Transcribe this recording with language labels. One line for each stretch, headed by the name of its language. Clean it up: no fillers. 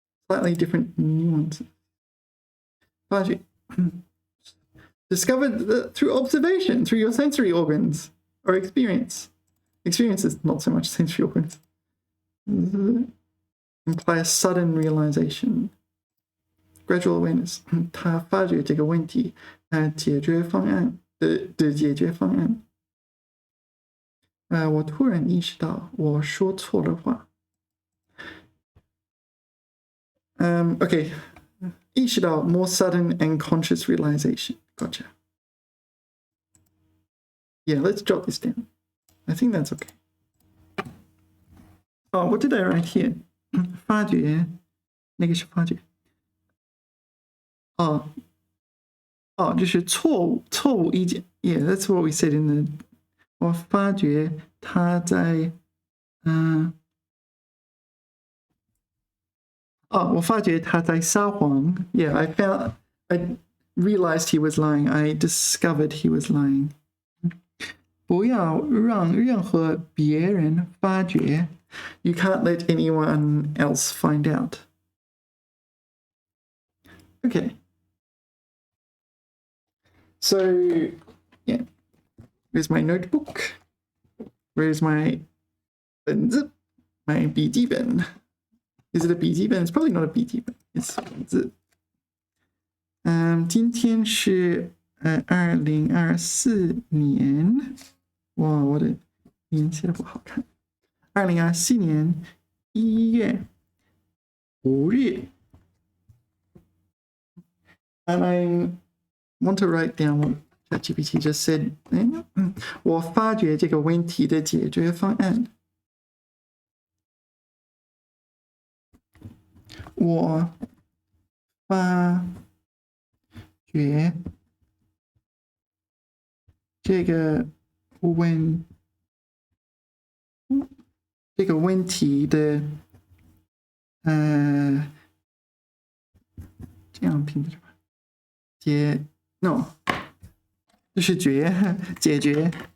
English: Slightly different nuances. 发觉 discovered through observation, through your sensory organs or experience. Experience is not so much sensory organs. Imply a sudden realization. Gradual awareness.
Chinese: 他发觉这个问题，解决方案的解决方案。我突然意识到我说错了话。
English: Okay. 意识到 more sudden and conscious realization. Gotcha. Yeah, let's jot this down. I think that's okay. Oh, what did I write here?
Chinese: 发觉，那个是发觉。就是错误意见。
English: Yeah, that's what we said in the.
Chinese: 我发觉他在，我发觉他在撒谎。
English: Yeah, I realized he was lying. I discovered he was lying.
Chinese: 不要让任何别人发觉。
English: You can't let anyone else find out. Okay. So, yeah. Where's my notebook? Where's my pen? My 笔记本.Is it a 笔记本? It's probably not a 笔记本. It's
Chinese: 字.今天是2024年。哇，我的年写的不好看。2024年1月5日。
English: And I want to write down what ChatGPT just said,
Chinese: 我发掘这个问题的解决方案。我发掘这个问题的，这样拼的是吧？
English: no，
Chinese: 就是解决。